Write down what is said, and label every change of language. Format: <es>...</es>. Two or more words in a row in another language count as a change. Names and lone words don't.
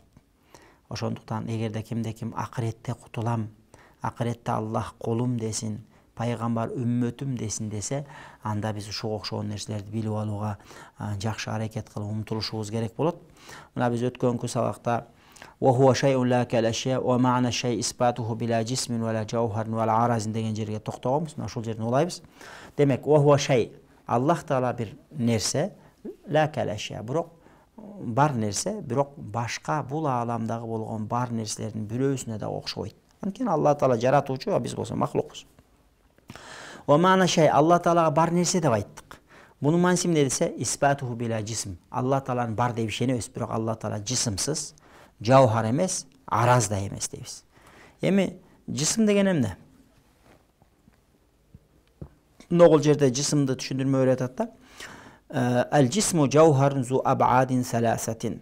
<ky>Ошондуктан эгерде кимде ким акыретте кутулам, акыретте Аллах колум десин, пайгамбар үммөтүм десин десе, анда биз ушуга окшогон нерселерди билип алууга жакшы аракет кылып умтулушубуз керек болот. Мына биз өткөнкү сабакта</ky> <ar>وهو شيء لا كالأشياء ومعنى الشيء إثباته بلا جسم ولا جوهر ولا عرض</ar> <ky>деген жерге токтогонбуз. Мына ушул жерден улайбыз. Демек,</ky> <ar>وهو شيء</ar> <ky>Аллах Таала бир нерсе,</ky> <ar>لا كالأشياء</ar> <ky>бирок бар нерсе, бирок башка бул ааламдагы болгон бар нерселердин бирөөсүнө да окшобойт. Анткени Алла Таала жаратуучу, а биз болсо махлукпуз.</ky> <ar>ومعنى شيء</ar> <ky>Алла Таалага бар нерсе деп айттык. Бунун мааниси эмне десе,</ky> <ar>إثباته بلا جسم.</ar> <ky>Алла Тааланын бар деп ишенебиз, бирок Алла Таала жисимсиз, жауһар эмес, араз да эмес дейбиз. Эми жисим деген эмне? Ногул жерде жисимди түшүндүрмө берип атат да.</ky> <ar>الجسم جوهر ذو أبعاد ثلاثة.</ar>